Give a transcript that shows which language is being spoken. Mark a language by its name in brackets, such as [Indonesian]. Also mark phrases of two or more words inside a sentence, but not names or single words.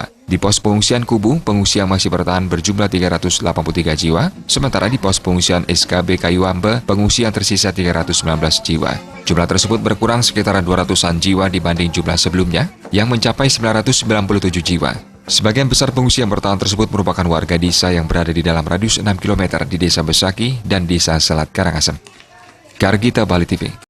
[Indonesian] Di pos pengungsian Kubu, pengungsi yang masih bertahan berjumlah 383 jiwa, sementara di pos pengungsian SKB Kayuambe, pengungsi yang tersisa 319 jiwa. Jumlah tersebut berkurang sekitar 200-an jiwa dibanding jumlah sebelumnya, yang mencapai 997 jiwa. Sebagian besar pengungsi yang bertahan tersebut merupakan warga desa yang berada di dalam radius 6 km di Desa Besaki dan Desa Selat Karangasem. Kargita Bali TV.